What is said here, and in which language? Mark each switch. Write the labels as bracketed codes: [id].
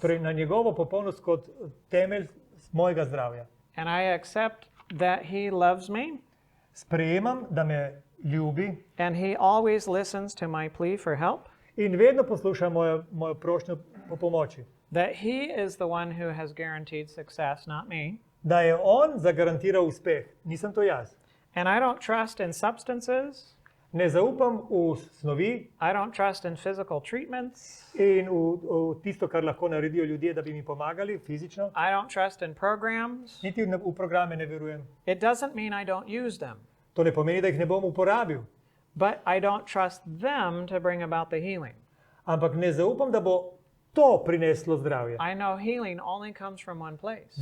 [sl] torej na njegovo popolnost kot temelj mojega zdravja. [en] And I accept that He loves me, [sl] Sprejemam, da me ljubi [en] and He always listens to my plea for help, [sl] in vedno posluša mojo prošnjo po pomoči. [en] that He is the one who has guaranteed success, not me. [sl] Da je on zagarantiral uspeh, nisem to jaz. [en] And I don't trust in substances, [sl] Ne zaupam v snovi [en] I don't trust in physical treatments, [sl] in v tisto, kar lahko naredijo ljudje, da bi mi pomagali fizično. [en] I don't trust in programs. [sl] Niti v programe ne verujem. [en] It doesn't mean I don't use them, [sl] To ne pomeni, da jih ne bom uporabil. [en] but I don't trust them to bring about the healing. [sl] Ampak ne zaupam, da bo to prineslo zdravje. [en] I know healing only comes from one place,